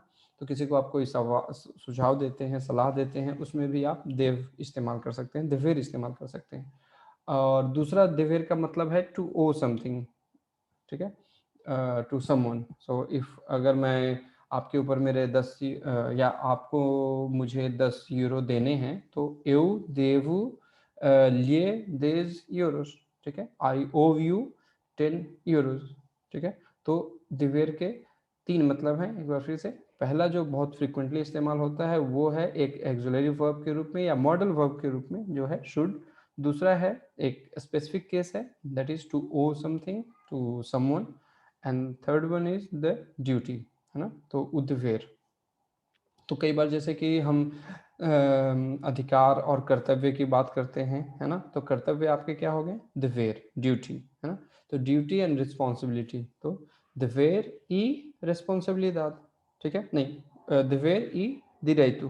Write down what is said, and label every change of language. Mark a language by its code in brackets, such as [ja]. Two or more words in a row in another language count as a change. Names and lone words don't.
[hi] तो किसी को आप कोई सुझाव देते हैं, सलाह देते हैं, उसमें भी आप देव इस्तेमाल कर सकते हैं, दिवेर इस्तेमाल कर सकते हैं। और दूसरा दिवेर का मतलब है [en] to owe something, [hi] ठीक है, [en] to someone. so if [hi] अगर मैं आपके ऊपर मेरे 10 या आपको मुझे 10 यूरो देने हैं तो [pt] eu devo lhe 10 euros, [hi] ठीक है, [en] I owe you 10 euros, [hi] ठीक है। तो दिवेर के तीन मतलब हैं, एक बार फिर से। पहला जो बहुत फ्रिक्वेंटली इस्तेमाल होता है वो है एक [en] auxiliary verb [hi] के रूप में या [en] modal verb [hi] के रूप में जो है शुड। दूसरा है एक [en] specific case [hi] है, [en] that is to owe something to someone and third one is the duty, [hi] है ना, तो [en] उद्वेर। [hi] तो कई बार जैसे कि हम अधिकार और कर्तव्य की बात करते हैं, है ना, तो कर्तव्य आपके क्या हो गए, दिवेर, ड्यूटी, है ना। तो [en] duty and responsibility, [hi] तो [pt] dever e responsabilidade, [hi] ठीक है, नहीं [pt] dever e direito.